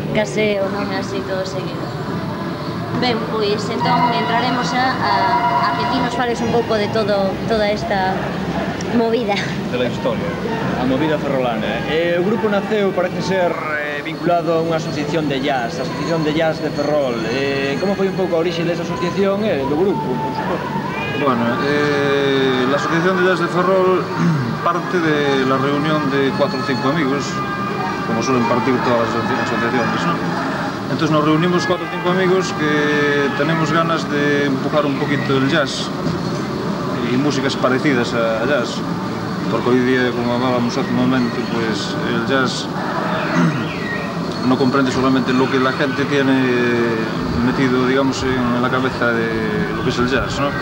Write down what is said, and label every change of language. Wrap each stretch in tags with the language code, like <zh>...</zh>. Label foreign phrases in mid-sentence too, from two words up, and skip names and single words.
<gl>Case o nome así todo seguido. Ben, pois entón entraremos a que ti nos fales un pouco de toda esta movida.</gl> <es>De la historia,</es> <gl>a movida ferrolana. O grupo naceu, parece ser, vinculado a unha asociación de jazz, a Asociación de Jazz de Ferrol. Como foi un pouco a orixe desa asociación e do grupo, por suposto?</gl> <es>Bueno, la Asociación de Jazz de Ferrol parte de la reunión de 4 o 5 amigos, como suelen partir todas las asociaciones, ¿no? Entonces nos reunimos 4 o 5 amigos que tenemos ganas de empujar un poquito el jazz y músicas parecidas a jazz, porque hoy día, como hablábamos hace un momento, pues el jazz no comprende solamente lo que la gente tiene metido, digamos, en la cabeza de lo que es el jazz, ¿no?</es>